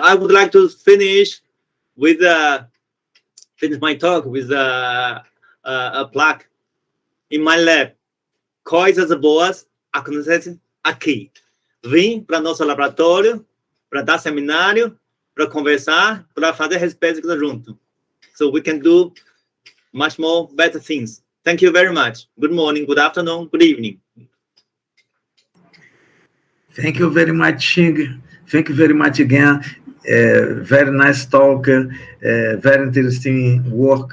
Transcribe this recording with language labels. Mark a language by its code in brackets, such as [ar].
[en] I would like to finish my talk with a plaque in my lab. [pt] Coisas boas acontecem aqui. Vim para nosso laboratório, para dar seminário, para conversar, para fazer pesquisa junto. [en] So we can do much more better things. Thank you very much. Good morning, good afternoon, good evening. Thank you very much, Xing. Thank you very much again. Very nice talk, very interesting work.